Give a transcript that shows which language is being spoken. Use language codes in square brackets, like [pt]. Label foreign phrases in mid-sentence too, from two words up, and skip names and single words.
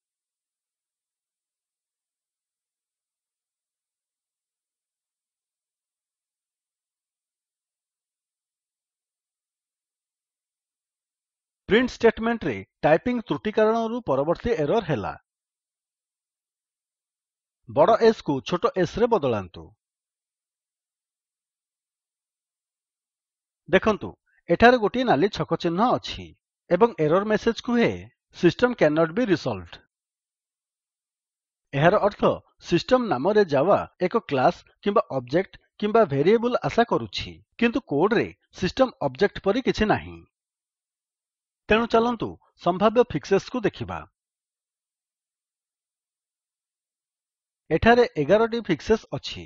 [en] print statementରେ [or] ଟାଇପିଂ ତ୍ରୁଟି କାରଣରୁ ପରବର୍ତ୍ତୀ ଏରର୍ ହେଲା। ବଡ଼ S କୁ ଛୋଟ s ରେ ବଦଳାନ୍ତୁ। ଦେଖନ୍ତୁ ଏଠାରେ ଗୋଟିଏ ନାଲି ଛକ ଚିହ୍ନ ଅଛି ଏବଂ [en] error message [or] କୁହେ [en] "System cannot be resolved." [or] ଏହାର ଅର୍ଥ ସିଷ୍ଟମ୍ ନାମରେ ଜାଭା ଏକ କ୍ଲାସ୍ କିମ୍ବା ଅବଜେକ୍ଟ କିମ୍ବା ଭେରିଏବଲ୍ ଆଶା କରୁଛି କିନ୍ତୁ କୋଡ୍ ରେ [en] system object [or] ପରି କିଛି ନାହିଁ। ତେଣୁ ଚାଲନ୍ତୁ ସମ୍ଭାବ୍ୟ ଫିକ୍ସେସ୍ କୁ ଦେଖିବା। ଏଠାରେ 11ଟି ଫିକ୍ସେସ୍ ଅଛି।